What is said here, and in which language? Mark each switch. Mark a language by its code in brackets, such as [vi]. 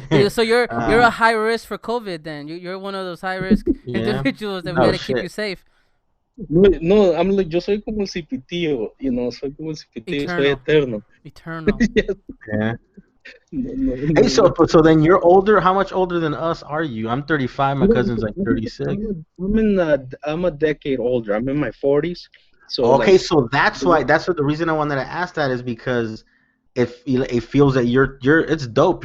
[en] So you're a high risk for COVID. Then you're one of those high risk individuals that we gotta keep you safe. No, I'm like, [es] yo soy como el cipitío, soy como el cipitío, soy eterno. [en] Eternal. Yeah. Hey, so then you're older. How much older than us are you? I'm 35. My cousin's like 36. I'm a decade older. I'm in my 40s. So okay, so that's why. That's what the reason I wanted to ask that is because it feels that you're it's dope.